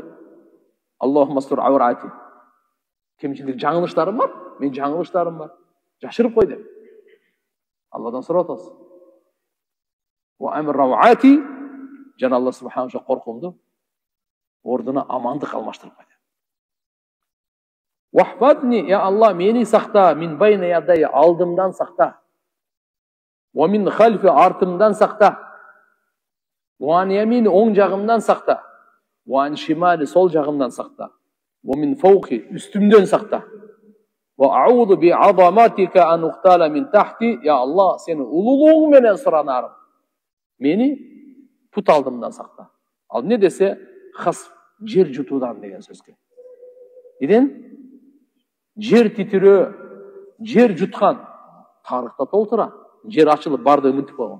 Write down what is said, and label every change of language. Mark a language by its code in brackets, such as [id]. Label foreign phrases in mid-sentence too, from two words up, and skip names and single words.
[ar] اللهم استر عوراتي. [ky] Кемчилдик, жаңылыштарым бар, мен жаңылыштарым бар. Жашырып кой деп. Алладан сурап атасыз. [ar] وآمن روعاتي, [ky] жана Алла субхана ва коркуумду ордуна амандык алмаштырып кой. [ar] احفظني يا الله, [ky] мени сакта, [ar] من بين يدي, [ky] алдымдан сакта. [ar] ومن خلفي, [ky] артымдан сакта. [ar] وعن يميني, [ky] оң жагымдан сакта. [ar] وعن شمالي, [ky] сол жагымдан сакта. [ar] ومن فوقي, [ky] үстүмдөн сакта. [ar] وأعوذ بعظمتك أن أغتال من تحتي يا الله, [ky] сени улуулугуң менен суранарым. Мени пут алдымдан сакта. Ал не десе, хас жер жутуудан деген сөзгө. Иден жер титирөө, жер жуткан, тарыхта толтура. Жер ачылып барды үмүтүп койгон.